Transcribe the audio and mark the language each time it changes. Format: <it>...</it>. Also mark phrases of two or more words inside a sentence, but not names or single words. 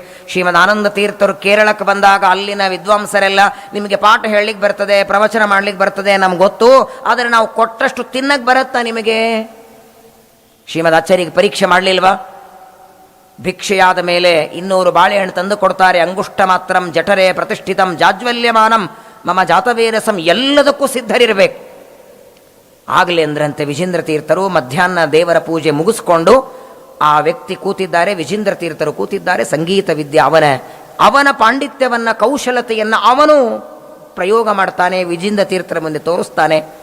<kn>ಶ್ರೀಮದ್ ಆನಂದ ತೀರ್ಥರು ಕೇರಳಕ್ಕೆ ಬಂದಾಗ ಅಲ್ಲಿನ ವಿದ್ವಾಂಸರೆಲ್ಲ ನಿಮಗೆ ಪಾಠ ಹೇಳಲಿಕ್ಕೆ ಬರ್ತದೆ, ಪ್ರವಚನ ಮಾಡಲಿಕ್ಕೆ ಬರ್ತದೆ, ನಮ್ಗೆ ಗೊತ್ತು, ಆದರೆ ನಾವು ಕೊಟ್ಟಷ್ಟು ತಿನ್ನಕ್ಕೆ ಬರುತ್ತಾ ನಿಮಗೆ? ಶ್ರೀಮದ್ ಆಚಾರ್ಯರಿಗೆ ಪರೀಕ್ಷೆ ಮಾಡಲಿಲ್ವಾ? ಭಿಕ್ಷೆಯಾದ ಮೇಲೆ 200 ಬಾಳೆಹಣ್ಣು ತಂದು ಕೊಡ್ತಾರೆ.</kn> <sa>ಅಂಗುಷ್ಟ ಮಾತ್ರಂ ಜಠರೇ ಪ್ರತಿಷ್ಠಿತಂ ಜಾಜ್ವಲ್ಯಮಾನಂ ಮಮ ಜಾತವೇರಸಂ,</sa> <kn>ಎಲ್ಲದಕ್ಕೂ ಸಿದ್ಧರಿರಬೇಕು. ಆಗಲಿ ಅಂದ್ರಂತೆ ವಿಜೇಂದ್ರ ತೀರ್ಥರು. ಮಧ್ಯಾಹ್ನ ದೇವರ ಪೂಜೆ ಮುಗಿಸ್ಕೊಂಡು ಆ ವ್ಯಕ್ತಿ ಕೂತಿದ್ದಾರೆ, ವಿಜೇಂದ್ರ ತೀರ್ಥರು ಕೂತಿದ್ದಾರೆ. ಸಂಗೀತ ವಿದ್ಯೆ ಅವನ ಪಾಂಡಿತ್ಯವನ್ನು, ಕೌಶಲತೆಯನ್ನು ಅವನು ಪ್ರಯೋಗ ಮಾಡ್ತಾನೆ, ವಿಜೇಂದ್ರ ತೀರ್ಥರ ಮುಂದೆ ತೋರಿಸ್ತಾನೆ.</kn>